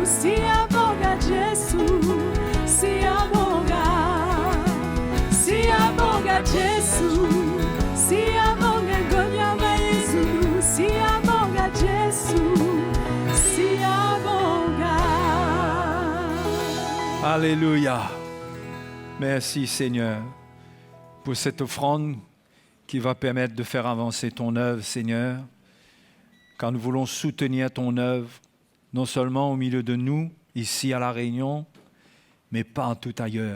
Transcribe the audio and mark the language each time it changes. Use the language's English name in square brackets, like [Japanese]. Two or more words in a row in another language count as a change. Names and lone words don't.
[Zulu] Siabonga Jesu. Siabonga. Siabonga Jesu. Siabonga Ngonyama Yesu. Siabonga Jesu. Siabonga. [French] Alléluia. Merci Seigneur pour cette offrande qui va permettre de faire avancer ton œuvre, Seigneur. Car nous voulons soutenir ton œuvre, non seulement au milieu de nous, ici à La Réunion, mais partout ailleurs.